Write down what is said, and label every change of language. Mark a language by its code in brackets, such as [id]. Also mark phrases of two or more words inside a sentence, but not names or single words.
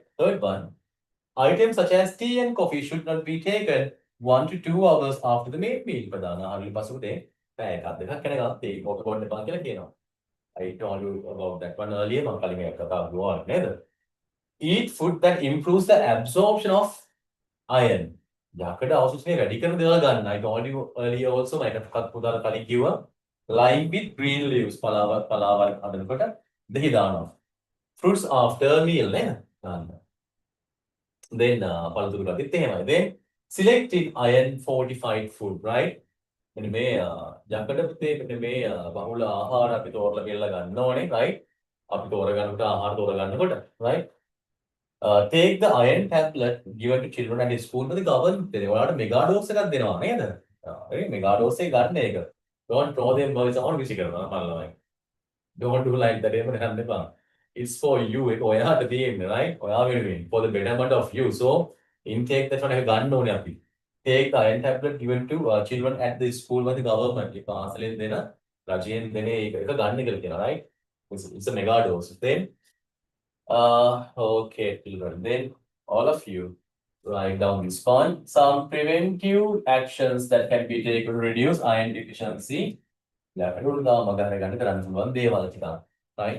[en] Third one, items such as tea and coffee should not be taken 1 to 2 hours after the main meal. I told you about that one earlier. Eat food that improves the absorption of iron. [si] යකඩ අවශ්‍යනේ වැඩි කරන දේවල් ගන්න. [en] I told you earlier also [si] මම පුතාට කලින් කිව්වා [en] lime with green leaves [si] පලාවක් හදනකොට දෙහි දානවා. [en] Fruits after meal [si] නේද? ගන්න. Then පළතුරු ගත්තත් එහෙමයි. [en] Then selected iron fortified food, right? [si] මෙන්න මේ යකඩ පුතේ මෙන්න මේ බහුල ආහාර අපි තෝරලා ගෙල්ලා ගන්න ඕනේ, right? අපි තෝරගන්නකොට ආහාර තෝරගන්නකොට, right? [en] Take the iron tablet given to children at school with the government. [si] ඔයාලට [en] mega dose [si] එකක් දෙනවා නේද? ඒ [en] mega dose [si] එක ගන්න එක. [en] Don't throw them boys on [si] විසි කරනවා මල්ලමයි. [en] Don't do like that [si] එහෙම කරන්න එපා. [en] It's for you. [si] ඒක ඔයාට තියෙන්නේ, right? ඔයා වෙනුවෙන් [en] for the betterment of you. So intake that one [si] එක ගන්න ඕනේ අපි. [en] Take the iron tablet given to children at the school with the government. [si] ඒ පාසලෙන් දෙන රජයෙන් දෙන එක ගන්න කියලා කියනවා, right? [en] It's a mega dose. Then okay, children. Then all of you write down this point. Some preventive actions that can be taken to reduce iron deficiency. Right?